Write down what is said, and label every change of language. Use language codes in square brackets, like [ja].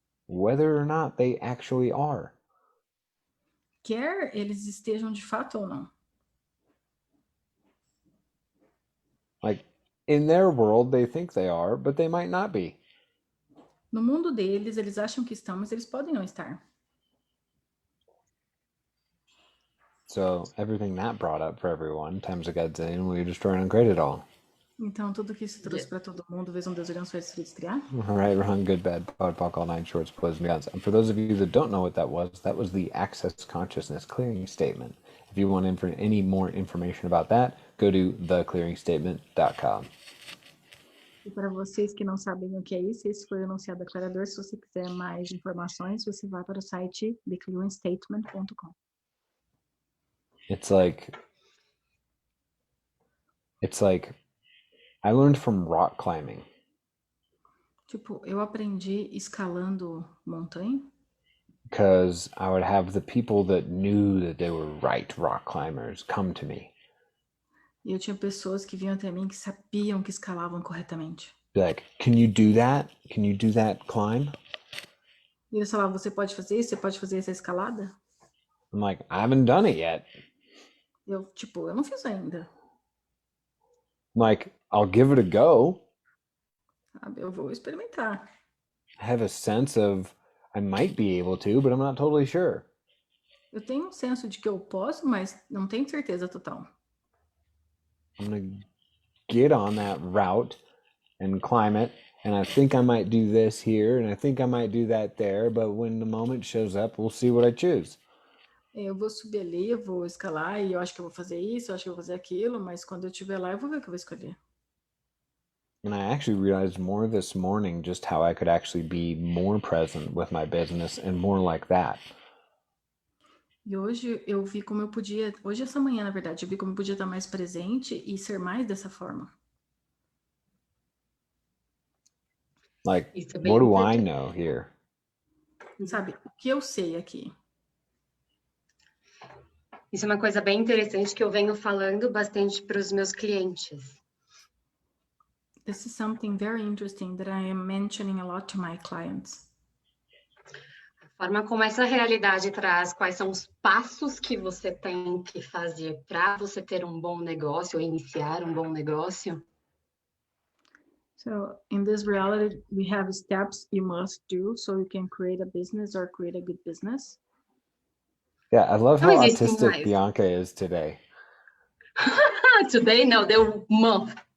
[en] Whether or not they actually are. [pt] Quer eles estejam de fato ou não. [en] Like, in their world, they think they are, but they might not be. [pt] No mundo deles, eles acham que estão, mas eles podem não estar. [en] So everything that brought up for everyone, times a godzillion, will you destroy and uncreate it all? [pt] Então, tudo que isso trouxe para todo mundo, vez Deus olhando sua destruir criar. [en] Right, wrong, good, bad, pod, poc, all nine shorts, boys and guns. And for those of you that don't know what that was the Access Consciousness Clearing Statement. If you want any more information about that, go to theclearingstatement.com. [pt] E para vocês que não sabem o que é isso, esse foi o enunciado declarador. Se você quiser mais informações, você vai para o site theclearingstatement.com. [en] It's like I learned from rock climbing. [pt] Tipo, eu aprendi escalando montanha. [en] Because I would have the people that knew that they were right rock climbers come to me. [pt] E eu tinha pessoas que vinham até mim que sabiam que escalavam corretamente. [en] Be like, can you do that? Can you do that climb? [pt] E eles falavam, você pode fazer isso? Você pode fazer essa escalada? [en] I'm like, I haven't done it yet. [pt] Eu não fiz ainda. [en] I'm like, I'll give it a go. [pt] Sabe? Eu vou experimentar. [en] I have a sense of I might be able to, but I'm not totally sure. [pt] Eu tenho um senso de que eu posso, mas não tenho certeza total. [en] I'm gonna get on that route and climb it, and I think I might do this here, and I think I might do that there, but when the moment shows up, we'll see what I choose. [pt] Eu vou subir ali, eu vou escalar, e eu acho que eu vou fazer isso, eu acho que eu vou fazer aquilo, mas quando eu estiver lá, eu vou ver o que eu vou escolher. [en] And I actually realized more this morning just how I could actually be more present with my business and more like that. [pt] E hoje eu vi como eu podia, hoje essa manhã, na verdade, eu vi como eu podia estar mais presente e ser mais dessa forma. [en] Like, what do I know here? [pt] Sabe, o que eu sei aqui? Isso é uma coisa bem interessante que eu venho falando bastante para os meus clientes. [en] This is something very interesting that I am mentioning a lot to my clients. [pt] A forma como essa realidade traz quais são os passos que você tem que fazer para você ter um bom negócio ou iniciar um bom negócio. [en] So, in this reality, we have steps you must do so you can create a business or create a good business. Yeah, I love how autistic Bianca is today. Today? No, the month.